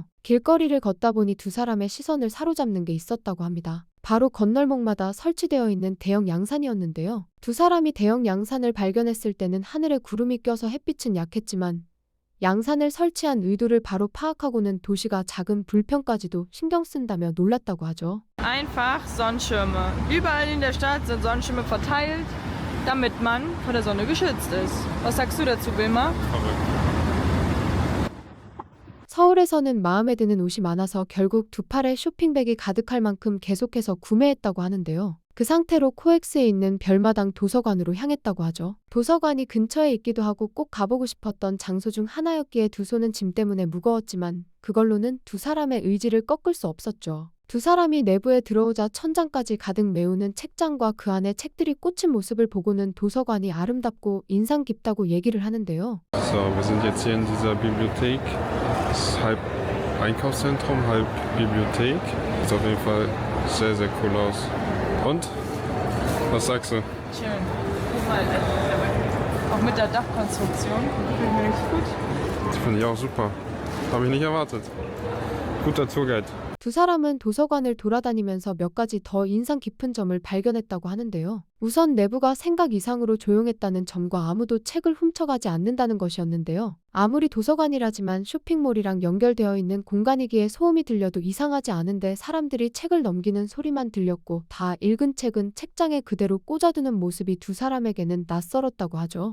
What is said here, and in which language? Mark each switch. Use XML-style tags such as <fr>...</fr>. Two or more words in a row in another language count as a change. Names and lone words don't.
<ko>길거리를 걷다 보니 두 사람의 시선을 사로잡는 게 있었다고 합니다. 바로 건널목마다 설치되어 있는 대형 양산이었는데요. 두 사람이 대형 양산을 발견했을 때는 하늘에 구름이 껴서 햇빛은 약했지만 양산을 설치한 의도를 바로 파악하고는 도시가 작은 불평까지도 신경 쓴다며 놀랐다고 하죠.</ko> <de>Einfach Sonnenschirme. Überall in der Stadt sind Sonnenschirme verteilt. damit man vor der Sonne geschützt ist. Was sagst du dazu, Wilma? Verrückt.</de> <ko>서울에서는 마음에 드는 옷이 많아서 결국 두 팔에 쇼핑백이 가득할 만큼 계속해서 구매했다고 하는데요. 그 상태로 코엑스에 있는 별마당 도서관으로 향했다고 하죠. 도서관이 근처에 있기도 하고 꼭 가보고 싶었던 장소 중 하나였기에 두 손은 짐 때문에 무거웠지만 그걸로는 두 사람의 의지를 꺾을 수 없었죠. 두 사람이 내부에 들어오자 천장까지 가득 메우는 책장과 그 안에 책들이 꽂힌 모습을 보고는 도서관이 아름답고 인상 깊다고 얘기를 하는데요.</ko> <de>So, wir sind jetzt hier in dieser Bibliothek. Es ist halb Einkaufszentrum, halb Bibliothek. Sieht auf jeden Fall sehr, sehr cool aus. Und? Was sagst du? Schön. Guck mal, auch mit der Dachkonstruktion. Finde ich richtig gut. Das finde ich auch super. Habe ich nicht erwartet. Guter Tourguide.</de> <ko>두 사람은 도서관을 돌아다니면서 몇 가지 더 인상 깊은 점을 발견했다고 하는데요. 우선 내부가 생각 이상으로 조용했다는 점과 아무도 책을 훔쳐가지 않는다는 것이었는데요. 아무리 도서관이라지만 쇼핑몰이랑 연결되어 있는 공간이기에 소음이 들려도 이상하지 않은데 사람들이 책을 넘기는 소리만 들렸고 다 읽은 책은 책장에 그대로 꽂아두는 모습이 두 사람에게는 낯설었다고 하죠.</ko>